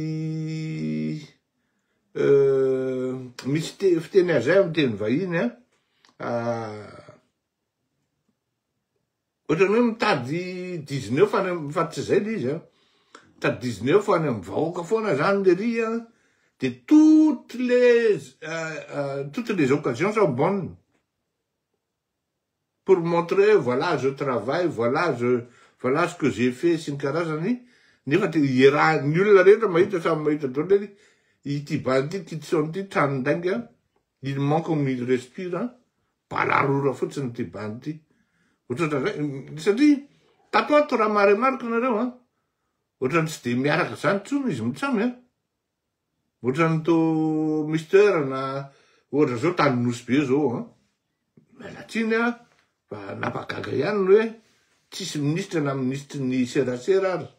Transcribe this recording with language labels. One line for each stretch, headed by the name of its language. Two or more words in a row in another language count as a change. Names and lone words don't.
Malagasy: misy fiteny azay amin'ny teny vahiny, ohatra ny hoe mitady 19 fa tsy zay le izy, mitady 19 fa any amin'ny vahoaka foana zany le ry,
French: de toutes les occasions sont bonnes pour montrer, voilà, je travaille, voilà ce que j'ai fait,
Malagasy: sy ny karazany, nefa ny olona rehetra mahita samy mahita daholo ity bandy ity kitson ity tranondainga,
French: il manque comme il respire,
Malagasy: balarora fotsiny ity bandy ity. Satria tato raha marimarika nareo, ohatrany tsy de miaraka zany tsony izy mitsamy, ohatrany to mister na ohatra zao tany nosy be zao, mialatsiny fa napagaga ihany hoe tsisy ministra na ministry ny serasera ary.